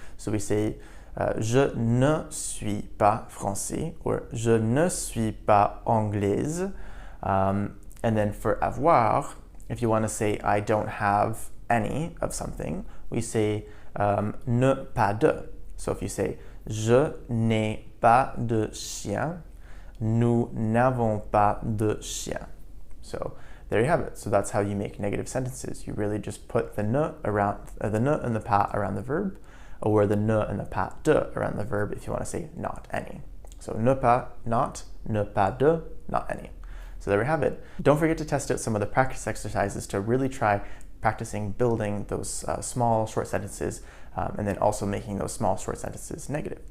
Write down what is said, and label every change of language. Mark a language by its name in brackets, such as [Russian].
[English] So we say, [French] je ne suis pas français [English] or [French] je ne suis pas anglaise. [English] And then for avoir, if you want to say I don't have any of something, we say ne pas de. So if you say [French] je n'ai pas de chien, nous n'avons pas de chien. [English] So there you have it. So that's how you make negative sentences. You really just put the ne around the ne and the pas around the verb, or the ne and the pas de around the verb if you want to say not any. So ne pas not, ne pas de, not any. So there we have it. Don't forget to test out some of the practice exercises to really try practicing building those small short sentences and then also making those small short sentences negative.